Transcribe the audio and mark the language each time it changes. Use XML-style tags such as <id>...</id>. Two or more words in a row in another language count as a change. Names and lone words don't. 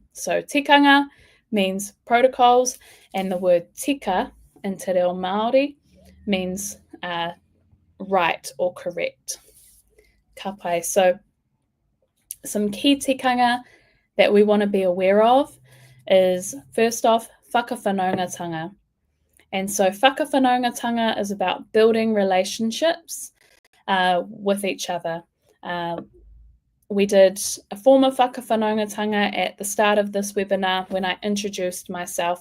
<en>So tikanga means protocols, and the word tika in Te Reo Māori means right or correct.</en> <mi>Ka pai.</mi> <en>So some key tikanga that we want to be aware of is, first off, whakawhanaungatanga. And so whakawhanaungatanga is about building relationships with each other. We did a form of whakawhanaungatanga at the start of this webinar when I introduced myself.</en>